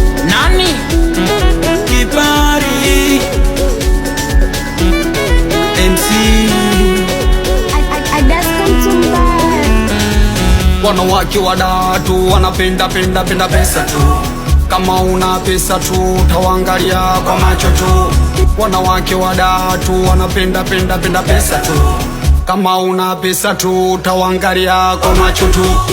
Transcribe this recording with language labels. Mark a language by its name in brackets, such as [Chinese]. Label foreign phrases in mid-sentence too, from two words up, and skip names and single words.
[Swahili] Nani? Kipari. [English] M C. I, I, I just come to buy. [Swahili] Wanawake wadatu wanapenda, penda, penda pesa tu. Kama una pesa tu, utawaangalia kwa macho tu. Wanawake wa daa tu, wanapenda, penda, penda pesa tu. Kama una pesa tu, utawaangalia kwa macho tu.